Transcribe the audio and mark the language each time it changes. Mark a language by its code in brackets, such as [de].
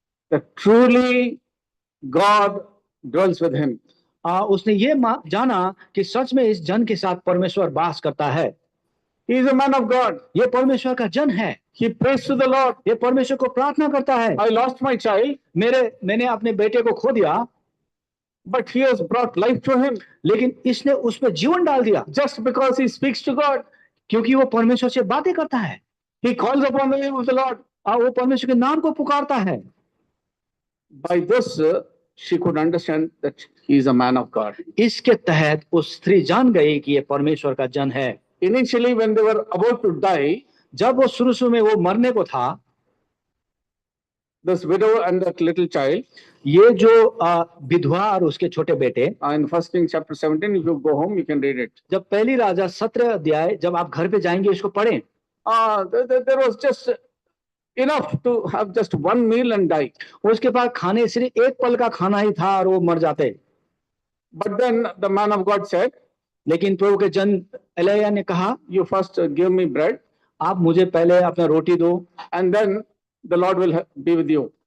[en] that truly God dwells with him. [hi] उसने ये जाना कि सच में इस जन के साथ परमेश्वर वास करता है। [en] He is a man of God. [hi] ये परमेश्वर का जन है। [en] He prays to the Lord. [hi] ये परमेश्वर को प्रार्थना करता है। [en] I lost my child, [hi] मैंने अपने बेटे को खो दिया, [en] but he has brought life to him. [hi] लेकिन इसने उसमें जीवन डाल दिया, [en] just because he speaks to God, [hi] क्योंकि वो परमेश्वर से बातें करता है। [en] he calls upon the name of the Lord. [hi] वो परमेश्वर के नाम को पुकारता है। [en] By this she could understand that he is a man of God. [hi] इसके तहत उस स्त्री जान गई कि ये परमेश्वर का जन है। [en] Initially when they were about to die, [hi] जब वो शुरू में वो मरने को था, [en] this widow and that little child, [hi] ये जो विधवा और उसके छोटे बेटे, [en] in 1 Kings chapter 17, if you go home you can read it. [hi] जब पहली राजा 17 अध्याय जब आप घर पे जाएंगे इसको पढ़ें, [en] there was just enough to have just one meal and die. [hi] उसके पास खाने सिर्फ एक पल का खाना ही था और वो मर जाते। [en] But then the man of God said, [hi] लेकिन प्रभु के जन एलिय्याह ने कहा, [en] you first give me bread, [hi] आप मुझे पहले अपना रोटी दो, [en] and then the Lord will be with you.